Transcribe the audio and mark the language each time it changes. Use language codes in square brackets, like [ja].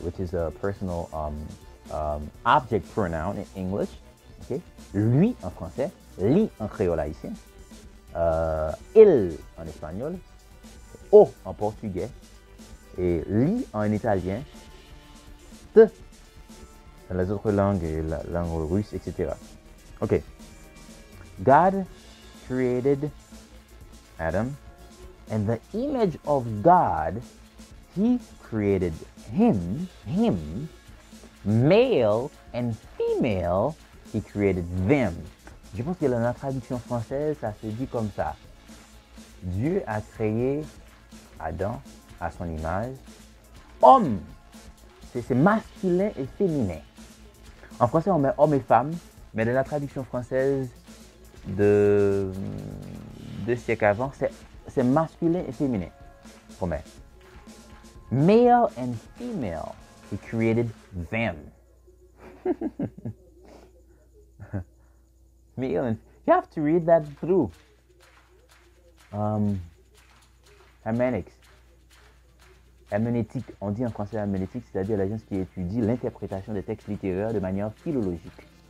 [en] Which is a personal object pronoun in English. Okay? [fr] Lui en français, li en créole haïtien, il en espagnol, o en portugais, et li en italien, te dans les autres langues, la langue russe, etc. [en] Okay. God created Adam, and the image of God, he created him, male and female, he created them. [fr] Je pense que dans la traduction française, ça se dit comme ça. Dieu a créé Adam à son image. Homme, c'est masculin et féminin. En français, on met homme et femme, mais dans la traduction française de 2 siècles avant, c'est masculin et féminin. Qu'on met. [en] Male and female, he created them. Male and, you have to read that through. Hermeneutics. [fr] Herméneutique, on dit en français herméneutique, c'est-à-dire la gens qui étudie l'interprétation des textes littéraires de manière philologique.